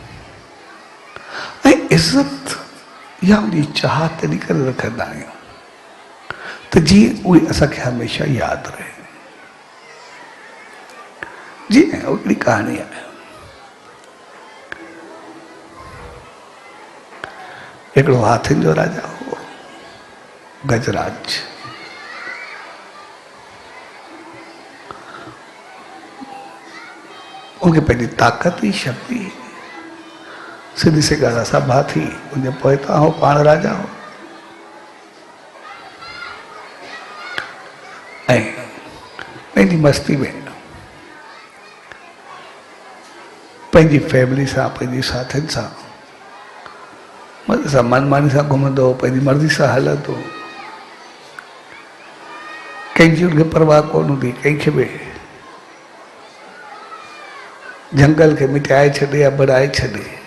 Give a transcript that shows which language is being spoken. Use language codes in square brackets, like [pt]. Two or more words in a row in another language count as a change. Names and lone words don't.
[sd] ऐं इज़त या उनजी चाह तॾहिं करे रखंदा आहियूं त जीअं उहे असांखे हमेशह यादि रहे। जीअं हिकिड़ी कहाणी आहे, हिकिड़ो हाथियुनि जो राजा हो गजराज। उनखे पंहिंजी ताक़त ई शक्ति सिधी सी ॻाल्हि असां भाउ थी उनजे पोइता हो, पाण राजा हो ऐं पंहिंजी मस्ती में पंहिंजी फैमिली सां पंहिंजी साथियुनि सां मज़े सां मनमानी सां घुमंदो, पंहिंजी मर्ज़ी सां हलंदो, कंहिंजी उनखे परवाह कोन हूंदी, कंहिंखे बि जंगल खे मिटाए छॾे या बढ़ाए छॾे।